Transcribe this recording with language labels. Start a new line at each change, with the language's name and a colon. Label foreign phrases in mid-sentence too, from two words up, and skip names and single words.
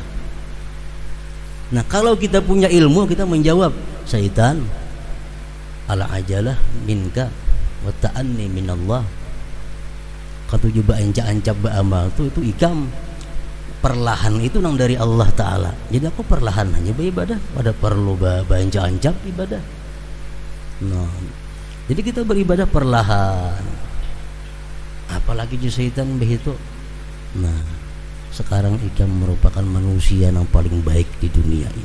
Indonesian: Nah, kalau kita punya ilmu, kita menjawab, syaitan,
Arabic: العجلة منك والتأني من الله.
Banjar: Katuju baancap-ancap beramal itu ikam.
Indonesian: Perlahan itu nang dari Allah Ta'ala. Jadi aku perlahan hanya beribadah, pada perlu banca-ancap ibadah. Nah, jadi kita beribadah perlahan. Apalagi di syaitan begitu. Nah, sekarang ikam merupakan manusia yang paling baik di dunia ini.